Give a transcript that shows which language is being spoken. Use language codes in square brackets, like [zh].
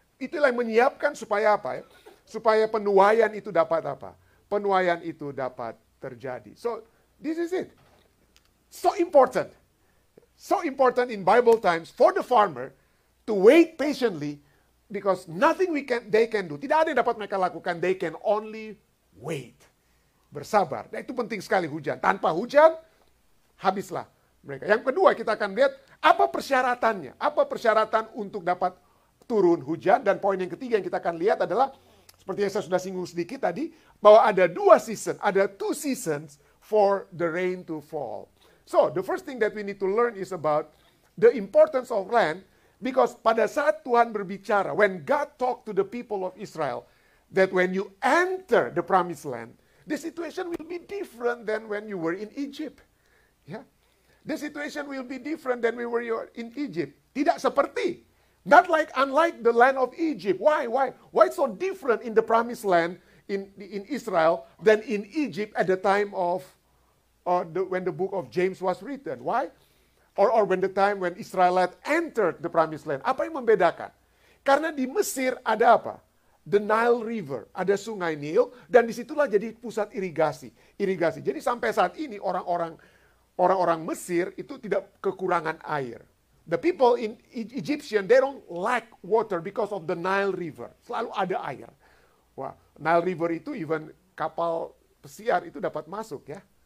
[id] Itulah yang menyiapkan supaya apa ya? Supaya penuaian itu dapat apa? Penuaian itu dapat terjadi. [en] So, this is it. So important. So important in Bible times for the farmer to wait patiently because nothing they can do. [id] Tidak ada yang dapat mereka lakukan. [en] They can only wait. [id] Bersabar. Nah, itu penting sekali hujan. Tanpa hujan, habislah mereka. Yang kedua, kita akan lihat apa persyaratannya. Apa persyaratan untuk dapat turun hujan. Dan poin yang ketiga yang kita akan lihat adalah, seperti yang saya sudah singgung sedikit tadi, bahwa ada 2 season, ada 2 [en] seasons for the rain to fall. So, the first thing that we need to learn is about the importance of land, because [id] pada saat Tuhan berbicara, [en] when God talked to the people of Israel, that when you enter the promised land, the situation will be different than when you were in Egypt. Yeah? The situation will be different than we were in Egypt. [id] Tidak seperti, [en] unlike the land of Egypt. Why? Why so different in the promised land in Israel than in Egypt at the time of when the book of James was written? Why? Or when the time when Israelites entered the promised land. [id] Apa yang membedakan? Karena di Mesir ada apa? The Nile River, ada sungai Nil, dan disitulah jadi pusat irigasi. Jadi sampai saat ini orang-orang Mesir itu tidak kekurangan air. [en] The people in Egyptian, they don't lack water because of the Nile River. [id] Selalu ada air. Wah, Nile River itu even kapal pesiar itu dapat masuk ya.